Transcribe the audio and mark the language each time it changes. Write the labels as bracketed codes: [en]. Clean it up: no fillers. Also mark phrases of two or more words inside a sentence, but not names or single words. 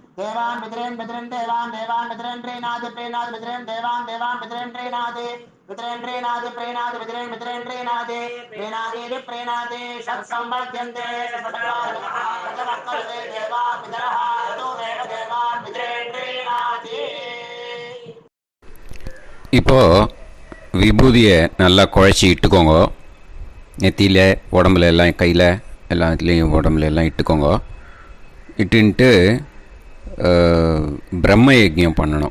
[sa] प्रीणाति पितरेन् देवान् पितरेन् प्रीणाति प्रीणाति षट्संवर्ध्यन्ते देवा पितरः ततो देवान् पितरेन् प्रीणाति. [ta] இப்போது விபூதியை நல்லா குழச்சி இட்டுக்கோங்க. நெத்தியில், உடம்புல எல்லாம், கையில் எல்லாத்துலேயும் உடம்புல எல்லாம் இட்டுக்கோங்க. இட்டுன்ட்டு பிரம்ம யஜ்ஞம் பண்ணணும்.